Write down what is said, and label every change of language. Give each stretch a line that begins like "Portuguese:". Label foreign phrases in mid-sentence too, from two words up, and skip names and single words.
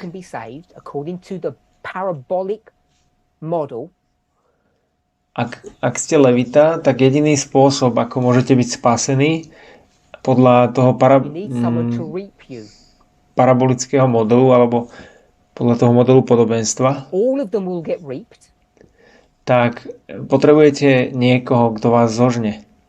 English: Can be saved according to the parabolic model.
Slovak: ak ste levita, tak jediný spôsob, ako môžete byť spasení podľa toho parabolického modelu alebo podľa toho modelu podobenstva, tak potrebujete niekoho, kto vás zožne.